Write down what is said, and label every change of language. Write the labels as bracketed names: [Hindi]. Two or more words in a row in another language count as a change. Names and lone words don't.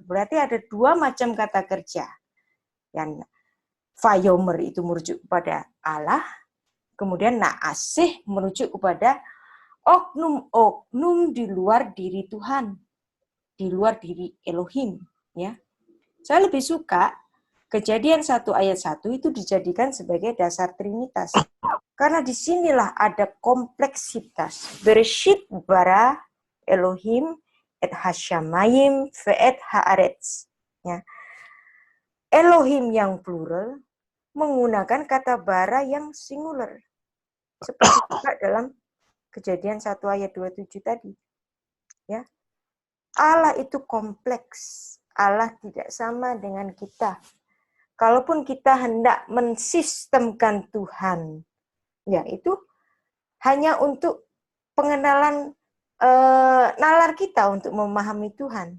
[Indonesian] Berarti ada 2 macam kata kerja. Yang vayomer itu merujuk kepada Allah, kemudian naaseh merujuk kepada oknum di luar diri Tuhan, di luar diri Elohim. Ya, saya lebih suka Kejadian 1 ayat 1 itu dijadikan sebagai dasar Trinitas. Karena disinilah ada kompleksitas. [Hebrew] בראשית ברא אלוהים את השמים ואת הארץ. [Indonesian] Ya. Elohim yang plural menggunakan kata bara yang singular. Seperti juga dalam Kejadian 1 ayat 27 tadi. Ya. Allah itu kompleks. Allah tidak sama dengan kita. Kalaupun kita hendak mensistemkan Tuhan, ya itu hanya untuk pengenalan nalar kita untuk memahami Tuhan.